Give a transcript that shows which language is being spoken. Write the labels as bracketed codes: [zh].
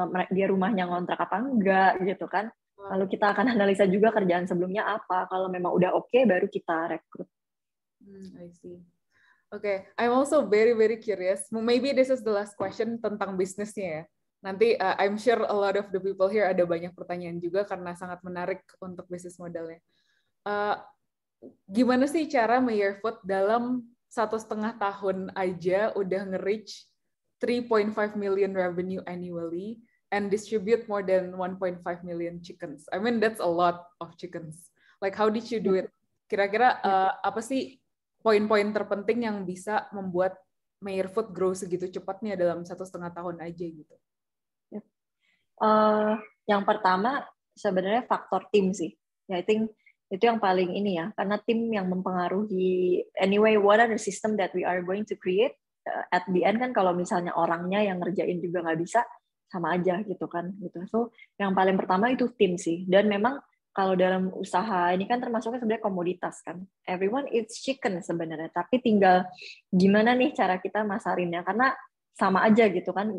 [id] Dia rumahnya ngontrak apa enggak gitu kan. Lalu kita akan analisa juga kerjaan sebelumnya apa. Kalau memang udah oke, baru kita rekrut. [en] I see. Okay, I'm also very very curious. Maybe this is the last question [id] tentang bisnisnya ya. Nanti [en] I'm sure a lot of the people here [id] ada banyak pertanyaan juga karena sangat menarik untuk bisnis modelnya. Gimana sih cara Mayor Food dalam 1,5 tahun aja udah [en] nge-reach 3.5 million revenue annually and distribute more than 1.5 million chickens? I mean that's a lot of chickens. Like how did you do it? [id] Kira-kira apa sih poin-poin terpenting yang bisa membuat Mayor Food grow segitu cepatnya dalam 1,5 tahun aja gitu? Yang pertama sebenarnya faktor tim sih. [en] I think [id] itu yang paling ini ya, karena tim yang mempengaruhi. [en] Anyway, what are the system that we are going to create? [id] At the end kan kalau misalnya orangnya yang ngerjain juga nggak bisa, sama aja gitu kan. Gitu. So yang paling pertama itu tim sih. Dan memang kalau dalam usaha ini kan termasuknya sebenarnya komoditas kan. [en] Everyone eats chicken [id] sebenarnya, tapi tinggal gimana nih cara kita masarinnya, karena sama aja gitu kan.